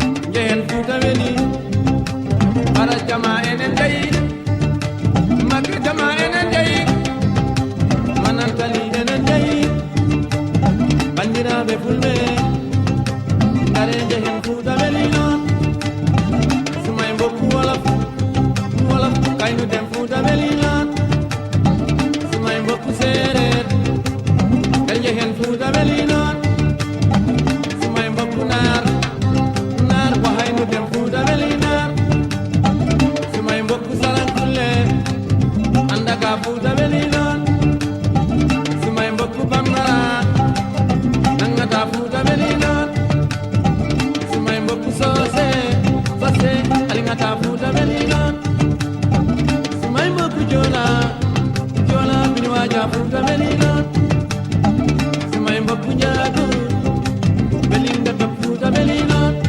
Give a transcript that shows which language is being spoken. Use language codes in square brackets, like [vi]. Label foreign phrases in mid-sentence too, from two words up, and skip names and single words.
[ff] Njehen Fuuta weli, Bara jama enen jayi, Magge jama enen jayi, Manantali enen jayi, bandiraɓe Fulɓe, ngare njehen Fuuta weli no, [wo] Sumay mbokku wolof, wolof kaynu dem Fuuta [ff] weli noon. [wo] Sumay mbokku séeréer. [ff] Ɓe njehen Fuuta weli noon. [wo] Sumay mbokku naar. [ff] Naar ko hayno dem Fuuta weli naar. [wo] Sumay mbokku [ff] Sarankule. Anda ka Fuuta weli noon. [wo] Sumay mbokku Bambara. [ff] Nangata Fuuta weli noon. [wo] Sumay mbokk [ff] soose, soose, alingata Fuuta Belina. [wo] Sumay mbokk [ff] joola, joola, bini waaja Fuuta Belina. [wo] Sumay mbokk [ff] njaago, belinga top Fuuta Belina.